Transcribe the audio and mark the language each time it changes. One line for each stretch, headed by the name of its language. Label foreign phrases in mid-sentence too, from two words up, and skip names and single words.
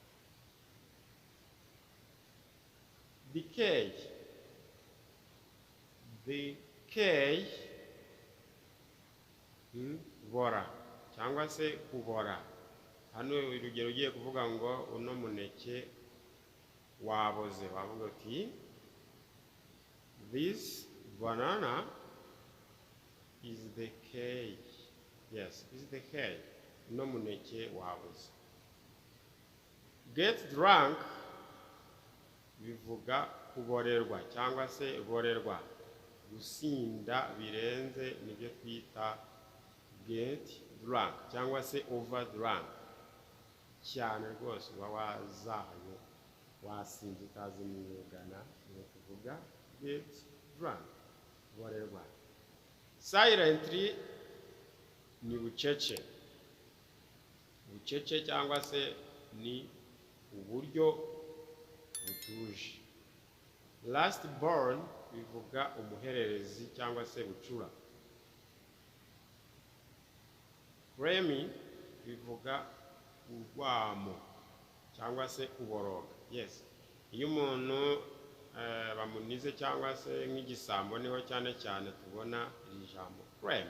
English: Decay.
Kinyarwanda: Decay, bora cyangwa se kubora. Hano urugero ugiye kuvuga ngo uno muneke waboze, wavuga uti
English: this banana is decay. Yes, is decay.
Kinyarwanda: Uno muneke waboze.
English: Get drunk
Kinyarwanda: bivuga kuborerwa cyangwa se borerwa. Gusinda birenze nibyo twita
English: get drunk
Kinyarwanda: cyangwa se
English: over drunk.
Kinyarwanda: Cyane rwose uba wazahaye, wasinze utazi mwugana, ni kuvuga
English: get drunk,
Kinyarwanda: borerwa. Silently ni bucece. Bucece cyangwa se ni uburyo butuje.
English: Last born
Kinyarwanda: bivuga umuhererezi cyangwa se bucura. Remy bivuga urwamo cyangwa se kuboroga.
English: Yes.
Kinyarwanda: Iyo umuntu bamunize cyangwa se nk'igisambo niho cyane cyane tubona iri jambo Remy.